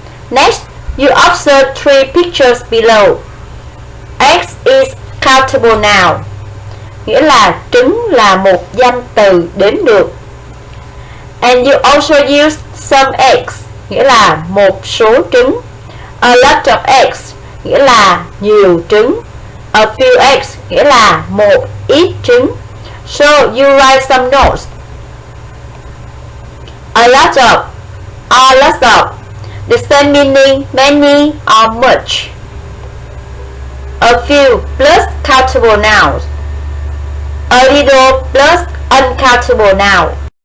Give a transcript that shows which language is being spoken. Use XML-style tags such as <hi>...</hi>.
<en>Next, you observe three pictures below. Eggs is countable noun,</en> <vi>nghĩa là trứng là một danh từ đếm được.</vi> <en>And you also use some eggs,</en> <vi>nghĩa là một số trứng.</vi> <en>A lot of eggs,</en> <vi>nghĩa là nhiều trứng.</vi> <en>A few eggs,</en> <vi>nghĩa là một ít trứng.</vi> <en>So you write some notes. A lot of, or lots of, the same meaning many or much. A few plus countable nouns. A little plus uncountable noun.</en>